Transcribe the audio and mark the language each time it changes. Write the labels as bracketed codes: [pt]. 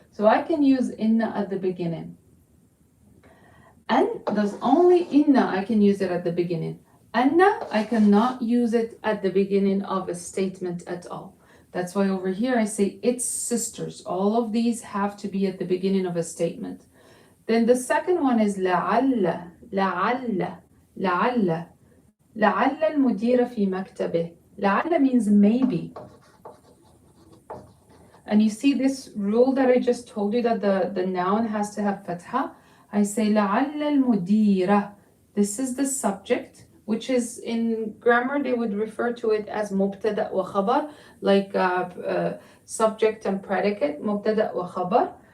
[en] So I can use inna at the beginning. And there's only inna I can use it at the beginning. Anna, I cannot use it at the beginning of a statement at all. That's why over here I say its sisters. All of these have to be at the beginning of a statement. Then the second one is [ar] لعل لعل لعل لعل المدير في مكتبه. [en] لعل means maybe. And you see this rule that I just told you that the noun has to have fatha. I say [ar] لعل المديرة. [en] This is the subject, which is in grammar they would refer to it as مبتدأ وخبر, like subject and predicate, مبتدأ وخبر.